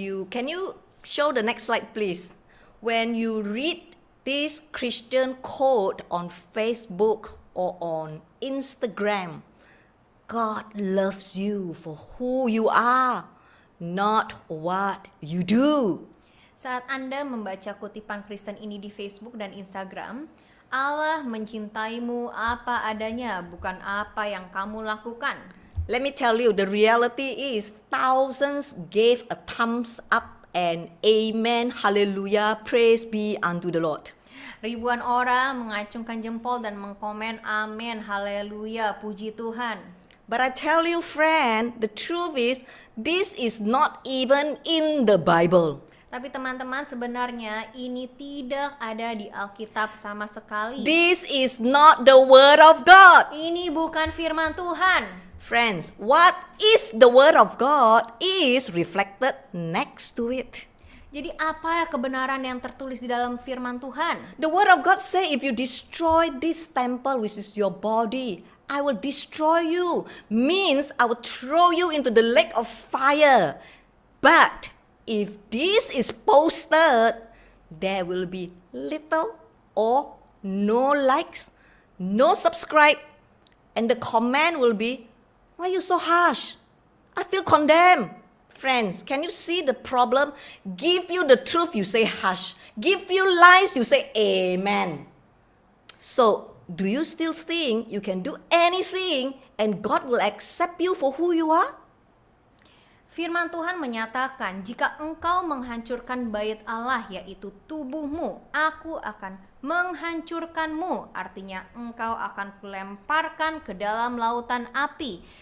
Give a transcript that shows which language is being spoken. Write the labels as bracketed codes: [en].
[en] Can you show the next slide please? When you read this Christian quote on Facebook or on Instagram, God loves you for who you are, not what you do. [id] saat Anda membaca kutipan Kristen ini di Facebook dan Instagram, Allah mencintaimu apa adanya, bukan apa yang kamu lakukan. [en] Let me tell you, the reality is thousands gave a thumbs up and amen, hallelujah, praise be unto the Lord. [id] Ribuan orang mengacungkan jempol dan mengkomen amin, haleluya, puji Tuhan. [en] But I tell you friend, the truth is this is not even in the Bible. [id] Tapi teman-teman, sebenarnya ini tidak ada di Alkitab sama sekali. [en] This is not the word of God. [id] Ini bukan firman Tuhan. [en] Friends, what is the word of God is reflected next to it. [id] Jadi apa ya kebenaran yang tertulis di dalam firman Tuhan? [en] The word of God say, if you destroy this temple which is your body, I will destroy you. Means I will throw you into the lake of fire. But if this is posted, there will be little or no likes, no subscribe, and the comment will be, why are you so harsh? I feel condemned. Friends, can you see the problem? Give you the truth, you say hush. Give you lies, you say amen. So, do you still think you can do anything and God will accept you for who you are? [id] Firman Tuhan menyatakan, jika engkau menghancurkan bait Allah, yaitu tubuhmu, aku akan menghancurkanmu. Artinya engkau akan kulemparkan ke dalam lautan api.